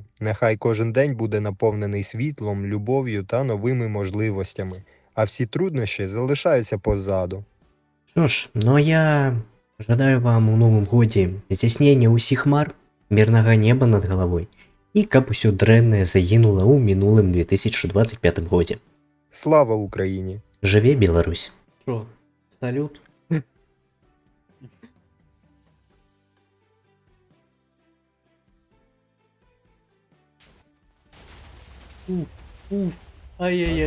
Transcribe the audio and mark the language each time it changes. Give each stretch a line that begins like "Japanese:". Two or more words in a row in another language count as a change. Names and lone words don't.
Ukrainian: Нехай кожен день буде наповнений світлом, любов'ю та новими можливостями, а всі труднощі залишаються позаду. Що ж, ну я жадаю вам у новому годі здійснення усіх мар, мирного неба над головою, і
Belarusian: каб усё дрэннае загинуло у мінулым 2025 годі.
Ukrainian: Слава Україні! Живе Беларусь! Що, салют? Ай-яй-яй.